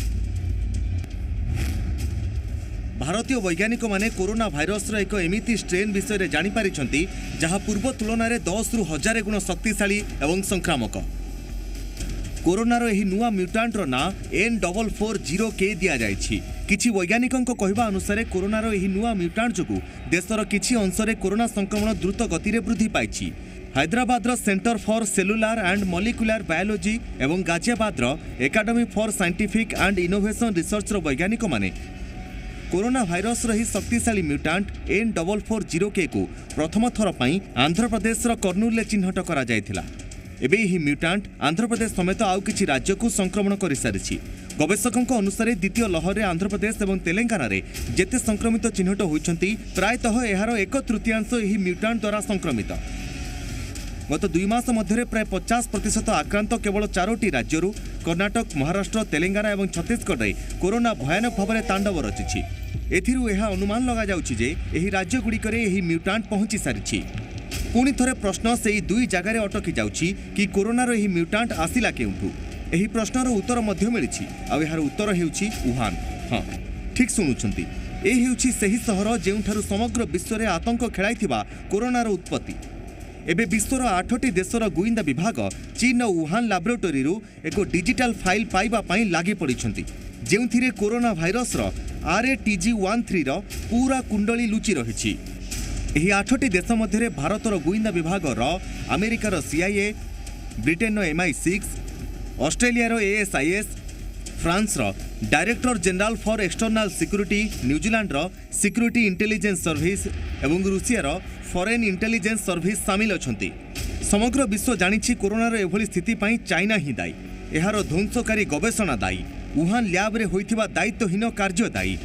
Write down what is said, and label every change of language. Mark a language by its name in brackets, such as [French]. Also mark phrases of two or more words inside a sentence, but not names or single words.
[Odia] ଭାରତୀୟ ବୈଜ୍ଞାନିକ ମାନେ କରୋନା ଭାଇରସ ର ଏକ ଏମିତି ଷ୍ଟ୍ରେନ ବିଷୟ ରେ ଜାଣି ପାରିଛନ୍ତି ଯାହା ପୂର୍ବ ତୁଳନା ରେ 10 ରୁ 1000 ଗୁଣ ଶକ୍ତିଶାଳୀ ଏବଂ ସଂକ୍ରାମକ। କରୋନାର ଏହି ନୂଆ ମ୍ୟୁଟେଣ୍ଟ ର ନା N440K ଦିଆ ଯାଇଛି। କିଛି ବୈଜ୍ଞାନିକଙ୍କ କହିବା ଅନୁସାରେ କରୋନାର ଏହି ନୂଆ ମ୍ୟୁଟେଣ୍ଟ ଯୋଗୁ ଦେଶର କିଛି ଅଂଶରେ କରୋନା ସଂକ୍ରମଣ ଦ୍ରୁତ ଗତି ରେ ବୃଦ୍ଧି ପାଇଛି। ହାଇଦରାବାଦ ସେଣ୍ଟର ଫର ସେଲୁଲାର ଆଣ୍ଡ ମଲିକ୍ୟୁଲାର ବାୟୋଲୋଜି ଏବଂ ଗାଜିଆବାଦ ଏକାଡେମି ଫର ସାଇଣ୍ଟିଫିକ ଆଣ୍ଡ ଇନୋଭେସନ ରିସର୍ଚ୍ଚ ବୈଜ୍ଞାନିକ ମାନେ କରୋନା ଭାଇରସ ରହି ଶକ୍ତିଶାଳୀ ମ୍ୟୁଟେଣ୍ଟ N440K କୁ ପ୍ରଥମ ଥର ପାଇଁ ଆନ୍ଧ୍ର ପ୍ରଦେଶ କର୍ନୁଲ ଚିହ୍ନଟ କରା ଯାଇଥିଲା। ଏବେ ଏହି ମ୍ୟୁଟେଣ୍ଟ ଆନ୍ଧ୍ର ପ୍ରଦେଶ ସମେତ ଆଉ କିଛି ରାଜ୍ୟ କୁ ସଂକ୍ରମଣ କରି ସାରିଛି। ଗବେଷକଙ୍କ ଅନୁସାରେ ଦ୍ୱିତୀୟ ଲହର ରେ ଆନ୍ଧ୍ର ପ୍ରଦେଶ ଏବଂ ତେଲଙ୍ଗାନା ରେ ଯେତେ ସଂକ୍ରମିତ ଚିହ୍ନଟ ହୋଇଛନ୍ତି ପ୍ରାୟତଃ ଏହାର 1/3 ଏହି ମ୍ୟୁଟେଣ୍ଟ ଦ୍ୱାରା ସଂକ୍ରମିତ। ଗତ 2 ମାସ ମଧ୍ୟ ପ୍ରାୟ 50% ଆକ୍ରାନ୍ତ କେବଳ 4ଟି ରାଜ୍ୟରୁ କର୍ଣ୍ଣାଟକ, ମହାରାଷ୍ଟ୍ର, ତେଲଙ୍ଗାନା ଏବଂ ଛତିଶଗଡ଼ ରେ କରୋନା ଭୟାନକ ଭାବ ରେ ତାଣ୍ଡବ ରଚିଛି। ଏଥିରୁ ଏହା ଅନୁମାନ ଲଗା ଯାଉଛି ଯେ ଏହି ରାଜ୍ୟ ଗୁଡ଼ିକରେ ଏହି ମ୍ୟୁଟେଣ୍ଟ ପହଞ୍ଚି ସାରିଛି। ପୁଣି ଥରେ ପ୍ରଶ୍ନ ସେ ଦୁଇ ଜାଗାରେ ଅଟକି ଯାଉଛି କି କରୋନାର ଏହି ମ୍ୟୁଟେଣ୍ଟ ଆସିଲା କେଉଁଠୁ। ଏହି ପ୍ରଶ୍ନର ଉତ୍ତର ମଧ୍ୟ ମିଳିଛି। ଆ ଏହାର ଉତ୍ତର ହେଉଛି ଉହାନ। ହଁ ଠିକ ଶୁଣୁଛନ୍ତି, ଏ ହେଉଛି ସେହି ସହର ଯେଉଁଠାରୁ ସମଗ୍ର ବିଶ୍ୱ ରେ ଆତଙ୍କ ଖେଳାଇଥିବା କରୋନାର ଉତ୍ପତ୍ତି। ଏବେ ବିଶ୍ୱର 8ଟି ଦେଶର ଗୋଇନ୍ଦା ବିଭାଗ ଚୀନ ଉହାନ ଲାବୋରେଟୋରି ଏକ [English] digital file [Odia] ପାଇବା ପାଇଁ ଲାଗି ପଡ଼ିଛନ୍ତି ଯେଉଁଥିରେ କରୋନା ଭାଇରସ RATG13 ପୂରା କୁଣ୍ଡଳୀ ଲୁଚି ରହିଛି। ଏହି 8ଟି ଦେଶ ମଧ୍ୟ ଭାରତର ଗୋଇନ୍ଦା ବିଭାଗ ଆମେରିକାର CIA, ବ୍ରିଟେନ MI6, ଅଷ୍ଟ୍ରେଲିଆର ASIS, ଫ୍ରାନ୍ସ ଡାଇରେକ୍ଟର ଜେନେରାଲ ଫର ଏକ୍ସଟର୍ନାଲ ସିକ୍ୟୁରିଟି, ନ୍ୟୁଜିଲାଣ୍ଡ ସିକ୍ୟୁରିଟି ଇଣ୍ଟେଲିଜେନ୍ସ ସର୍ଭିସ ଏବଂ ରୁଷିଆର ଫରେନ ଇଣ୍ଟେଲିଜେନ୍ସ ସର୍ଭିସ ସାମିଲ ଅଛନ୍ତି। ସମଗ୍ର ବିଶ୍ୱ ଜାଣିଛି କରୋନାର ଏଭଳି ସ୍ଥିତି ପାଇଁ ଚାଇନା ହି ଦାୟୀ। ଏହାର ଧ୍ୱଂସକାରୀ ଗବେଷଣା ଦାୟୀ। ଉହାନ ଲ୍ୟାବ ରେ ହୋଇଥିବା ଦାୟିତ୍ୱହୀନ କାର୍ଯ୍ୟ ଦାୟୀ।